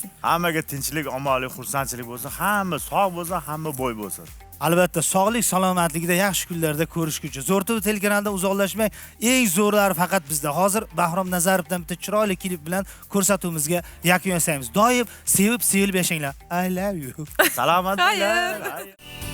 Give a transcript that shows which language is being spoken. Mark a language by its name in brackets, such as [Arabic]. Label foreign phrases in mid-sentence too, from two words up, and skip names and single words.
[Uzbek] Hammaga tinchlik, omonlik, xursandchilik bo'lsin. Hamma sog' bo'lsin, hamma boy bo'lsin. Albatta, sog'lik, salomatligida yaxshi kunlarda ko'rishguncha. Zo'rtov telekanalida uzoqlashmang. Eng zo'rlari faqat bizda. Hozir Bahrom Nazarovdan bitta chiroyli klip bilan ko'rsatuvimizga yakun yasaymiz. Doim sevib yashanglar. [English] I love you. [Uzbek] Salomat bo'ling.